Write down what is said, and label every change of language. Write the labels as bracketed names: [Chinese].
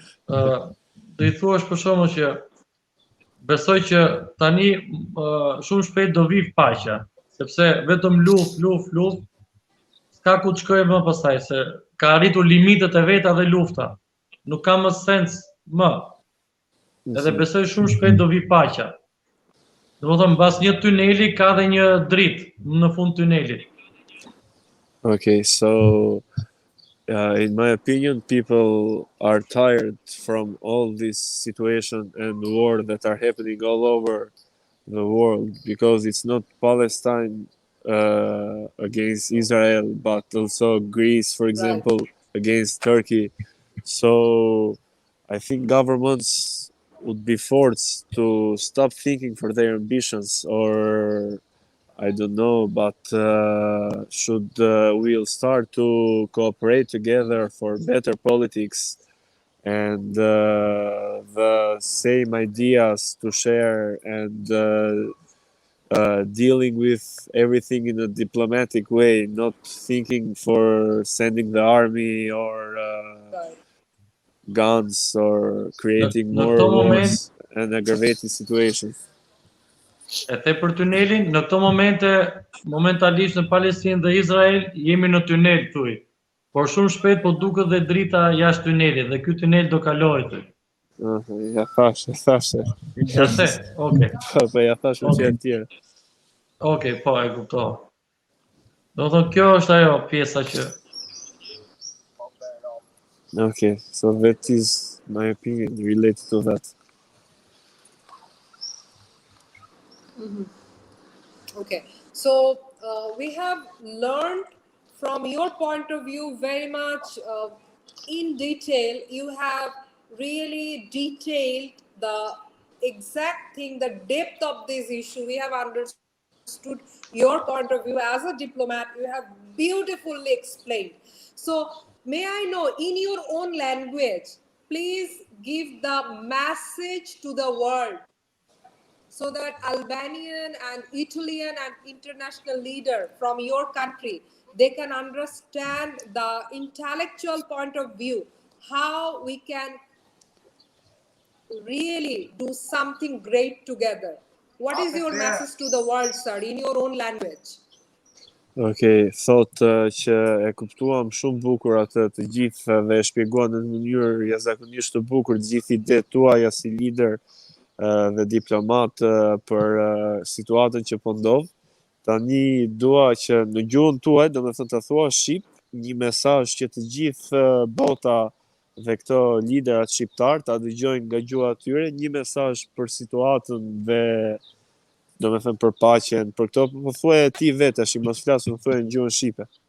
[Albanian] Ë, do i thuash për shkakun që besoj që tani shumë shpejt do vi paqja, sepse vetëm luft, s'ka ku të shkojë më pastaj, se ka arritur limitet e veta dhe lufta. Nuk ka më sens më. Edhe besoj shumë shpejt do vi paqja. Domethënë mbas një tuneli ka dhe një dritë në fund tunelit. [English] Okay, so in my opinion, people are tired from all this situation and war that are happening all over the world, because it's not Palestine against Israel, but also Greece, for example, against Turkey. So I think governments would be forced to stop thinking for their ambitions, or I don't know, but should we'll start to cooperate together for better politics and the same ideas to share, and dealing with everything in a diplomatic way, not thinking for sending the army or guns or creating [Albanian] Në [English] more [Albanian] këto moment, [English] wars and aggravating situations. [Albanian] e the për tunelin, në këto momente, momentalisht në Palestinë dhe Izrael jemi në tunel thuj. Por shumë shpejt po duket dhe drita jashtë tunelit dhe ky tunel do kalojë thuj. Ja thashe. Ja se, okay. Po ja thash me fjalë tjera. Okay, po e kuptova. Do të thonë kjo është ajo pjesa që [English] Okay, so that is my opinion related to that. Okay, so we have learned from your point of view very much in detail. You have really detailed the exact thing, the depth of this issue. We have understood your point of view as a diplomat. You have beautifully explained. So, may I know, in your own language, please give the message to the world, so that Albanian and Italian and international leader from your country, they can understand the intellectual point of view, how we can really do something great together. What is your message to the world, sir, in your own language? [Albanian] Okay, thot që e kuptuam shumë bukur atë të gjithë dhe e shpjeguan në mënyrë jashtëzakonisht të bukur të gjithë idetë tuaja si lider dhe diplomat për situatën që po ndodh. Tani dua që në gjuhën tuaj, domethënë të thua shqip, një mesazh që të gjithë bota dhe këto liderat shqiptar ta dëgjojnë nga gjuha e tyre, një mesazh për situatën dhe domethënë për paqen, për këto po thuaj ti vetë, tash mos flas, më thuaj në gjuhën shqipe.